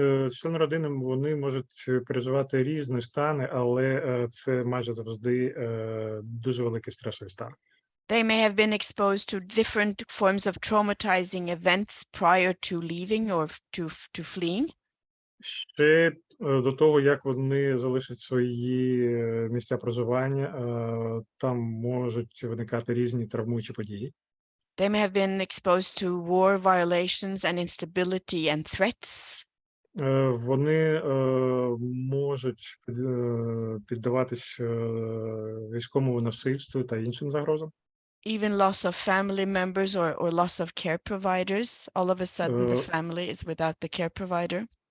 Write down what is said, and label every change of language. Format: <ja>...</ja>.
<uk>Члени родини, вони можуть переживати різні стани, але це майже завжди дуже великий стресовий стан.</uk> <en>They may have been exposed to different forms of traumatizing events prior to leaving or to fleeing.</en> <uk>Ще до того, як вони залишать свої місця проживання, там можуть виникати різні травмуючі події.</uk> <en>They may have been exposed to war violations and instability and threats.</en> <uk>Вони можуть піддаватись військовому насильству та іншим загрозам.</uk> <en>Even loss of family members or loss of care providers. All of a sudden, the family is without the care provider.</en>